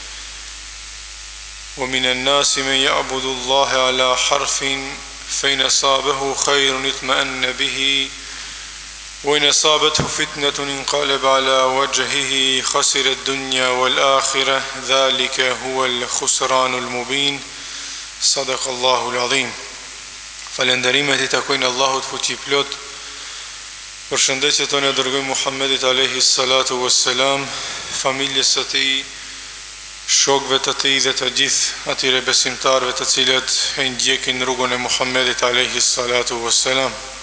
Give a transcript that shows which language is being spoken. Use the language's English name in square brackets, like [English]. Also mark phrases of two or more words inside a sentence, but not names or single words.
[Arabic] ومن الناس من يعبد الله على حرف فإن أصابه خير اطمأن به وإن أصابته فتنة انقلب على وجهه خسر الدنيا والآخرة ذلك هو الخسران المبين صدق الله العظيم [Albanian] Falenderimet I takojnë Allahut fuqi plot. Përshëndetjet tonë e dërgoj Muhammedit [Arabic] عليه الصلاة والسلام, [Albanian] familjes së tij, shokëve të tij dhe të gjithë atyre besimtarëve të cilët e ndjekin rrugën e Muhammedit [Arabic] عليه الصلاة والسلام.